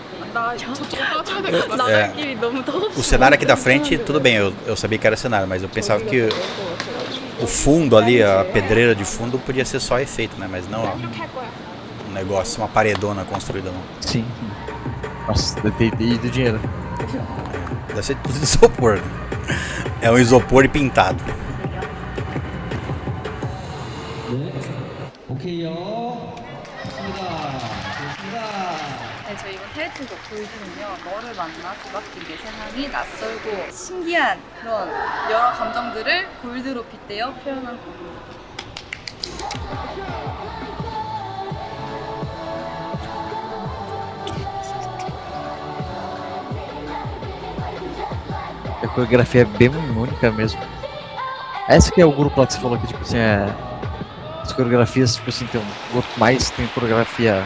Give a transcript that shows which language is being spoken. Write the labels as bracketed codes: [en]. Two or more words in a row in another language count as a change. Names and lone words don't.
[ko] 나 저쪽 빠져야 될 것 같아. [pt] É. [ko] 길이 너무 더워. [pt] O cenário aqui da frente, tudo bem, eu sabia que era cenário, mas eu pensava que o fundo ali, a pedreira de fundo, podia ser só efeito, né? Mas não, ó, um negócio, uma paredona construída. Não. Sim. Nossa, deve ter ido dinheiro. Deve ser tudo isopor. Né? É um isopor e pintado. [ko] 오케이요. 좋습니다. 좋습니다. 네, 저희 이번 타이틀곡 보여주면요. 너를 만나 두 바퀴 내 세상이 낯설고 신기한 그런 여러 감정들을 골드로 빗대어 표현한 곡입니다. [pt] A coreografia é bem única mesmo. Essa que é o grupo lá que você falou que, tipo assim, as coreografias, tipo assim, tem um grupo mais, tem coreografia